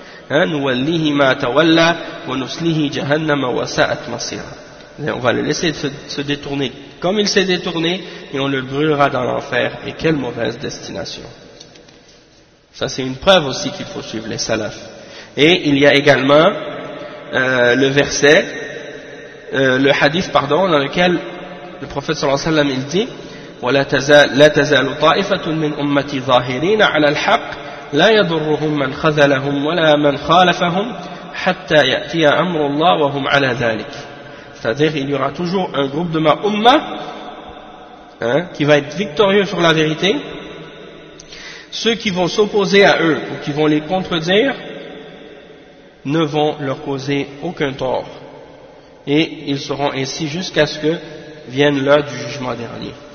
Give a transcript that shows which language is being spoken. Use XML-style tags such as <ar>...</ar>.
<ar>Nuwallihi ma tawalla wa nuslihi jahannama wa sa'at masira.</ar> <fr>On va le laisser se détourner comme il s'est détourné et on le brûlera dans l'enfer, et quelle mauvaise destination. Ça c'est une preuve aussi qu'il faut suivre les salafs. Et il y a également le verset le hadith pardon dans lequel le prophète sallallahu alayhi wa sallam il dit</fr> <ar>ولا تزال طائفة من أمتي ظاهرين على الحق لا يضرهم من خذلهم ولا من خالفهم حتى يأتي أمر الله وهم على ذلك.</ar> <fr>C'est-à-dire il y aura toujours un groupe de ma umma qui va être victorieux sur la vérité. Ceux qui vont s'opposer à eux ou qui vont les contredire ne vont leur causer aucun tort. Et ils seront ainsi jusqu'à ce que vienne l'heure du jugement dernier.</fr>